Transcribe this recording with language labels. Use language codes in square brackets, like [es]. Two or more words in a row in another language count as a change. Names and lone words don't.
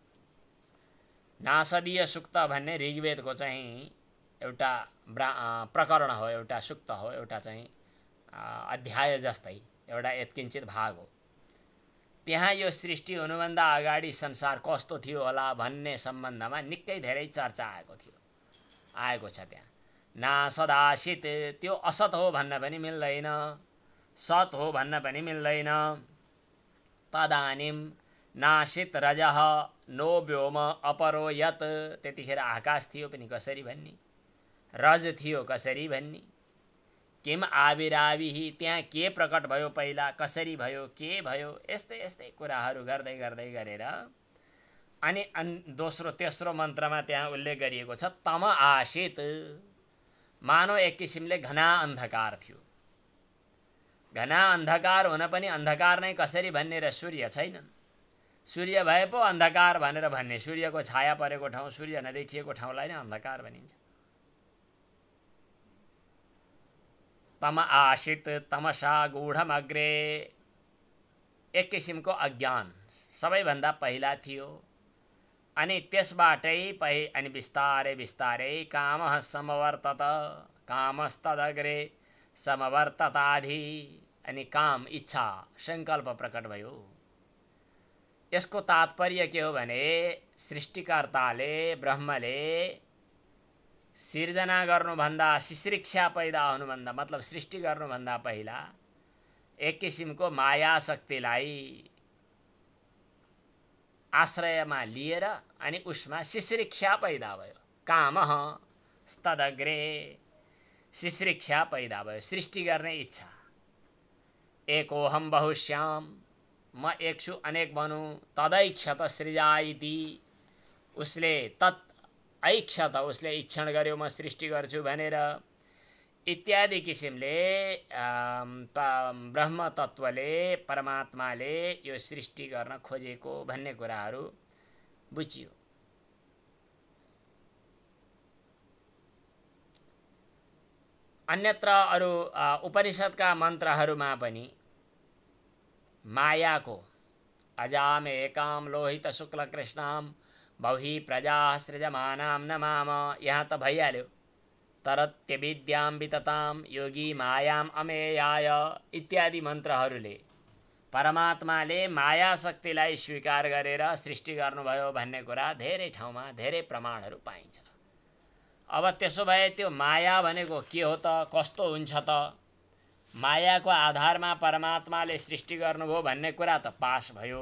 [ne] नासदीय सुक्त भन्ने ऋग्वेदको चाहिँ एउटा प्रकरण हो, एउटा सुक्त हो, एउटा चाहिँ अध्याय जस्तै एउटा यत्किञ्चित भाग हो। त्यहाँ यो सृष्टि हुनुभन्दा अगाडि संसार कस्तो थियो होला भन्ने सम्बन्धमा निकै धेरै चर्चा आएको छ। त्यहाँ नासदासित, त्यो असत हो भन्न पनि मिल्दैन, सत हो भन्न पनि मिल्दैन। [sa] तदानीम नासित रजः नो व्योम अपरो यत, [ne] त्यतिखेर आकाश थियो पनि कसरी भन्ने, रज थियो कसरी भन्ने, [sa] किम आविराविही, [ne] त्यहाँ के प्रकट भयो पहिला, कसरी भयो, के भयो, यस्तै यस्तै कुराहरू गर्दै गर्दै गरेर अनि दोस्रो तेस्रो मन्त्रमा त्यहाँ उल्लेख गरिएको छ [sa] तम आसित, [ne] मानव एक किसिमले घना अन्धकार थियो। घना अन्धकार हुन पनि अन्धकार नै कसरी भन्ने र सूर्य छैनन्। सूर्य भए पो अन्धकार भनेर भन्ने, सूर्यको छाया परेको ठाउँ, सूर्य नदेखिएको ठाउँलाई नै अन्धकार भनिन्छ। [sa] तम आसित तमसा गूढमग्रे, [ne] एक किसिमको अज्ञान सबैभन्दा पहिला थियो। अनि त्यसबाटै अनि बिस्तारै बिस्तारै [sa] कामः समवर्तत, कामस्तदग्रे समवर्तताधि, [ne] अनि काम इच्छा संकल्प प्रकट भयो। यसको तात्पर्य के हो भने सृष्टिकर्ताले ब्रह्मले सिर्जना गर्नुभन्दा, शिश्रिक्षा पैदा हुनुभन्दा मतलब सृष्टि गर्नुभन्दा पहिला एक किसिमको माया शक्तिलाई आश्रयमा लिएर अनि उसमा शिश्रिक्षा पैदा भयो। [sa] कामः स्तदग्रे, [ne] शिश्रिक्षा पैदा भयो, सृष्टि गर्ने इच्छा। [sa] एकोहम बहुश्याम, [ne] म एक छु अनेक बनूँ, [sa] तदैक्षत सृजा इति, [ne] उसले [sa] तत् ऐक्षत [ne] उसले इच्छण गर्यो म सृष्टि गर्छु भनेर इत्यादि किसिमले ब्रह्म तत्त्वले परमात्माले यो सृष्टि गर्न खोजेको भन्ने कुराहरू बुझियो। अन्यत्र अरु उपनिषदका मन्त्रहरूमा पनि मायाको [sa] अजामेकां लोहित शुक्ल कृष्णां बहि प्रजा सृजमानां नमाम [ne] यहाँ त भइहाल्यो। [sa] तरत्य विद्यां विततां योगी मायाम अमेयाय [ne] इत्यादि मन्त्रहरूले परमात्माले माया शक्तिलाई स्वीकार गरेर सृष्टि गर्नुभयो भन्ने कुरा धेरै ठाउँमा धेरै प्रमाणहरू पाइन्छ। अब त्यसो भए त्यो माया भनेको के हो त, कस्तो हुन्छ त? मायाको आधारमा परमात्माले सृष्टि गर्नुभयो भन्ने कुरा त पास भयो।